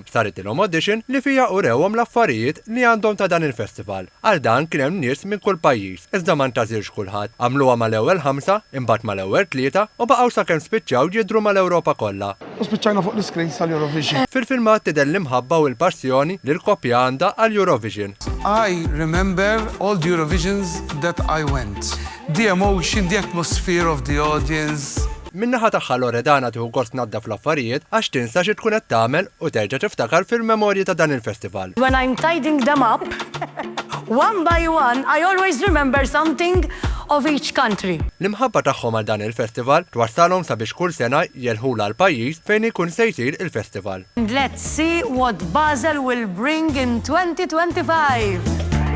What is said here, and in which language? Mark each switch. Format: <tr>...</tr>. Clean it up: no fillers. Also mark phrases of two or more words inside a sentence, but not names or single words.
<mt>Saret ilhom audition li fija urewhom l-affarijiet li għandhom ta' dan il-festival. Għal dan kien hemm nies minn kull pajjiż, iżda ma ntażilx kulħadd. Għamluha mal-ewwel 5, imbagħad mal-ewwel 3 u baqgħu sakemm spiċċaw jidhru mal-Ewropa kollha. U spiċċajna fuq l-iskrin tal-Eurovision. Fil-filmat tidher l-imħabba u l-passjoni li l-koppja għandha għall-Eurovision.</mt> <en>I remember all the Eurovisions that I went. The emotion, the atmosphere of the audience.</en> <mt>Min-naħa tagħha Loredana tieħu gost tnaddaf l-affarijiet għax tinsa xi tkun qed tagħmel u terġa' tiftakar fil-memorji ta' dan il-festival.</mt> <en>When I'm tidying them up, one by one, I always remember something of each country.</en> <mt>L-imħabba tagħhom għal dan il-festival twassalhom sabiex kull sena jelħula l-pajjiż fejn ikun se jsir il-festival.</mt> <en>Let's see what Basel will bring in 2025.</en>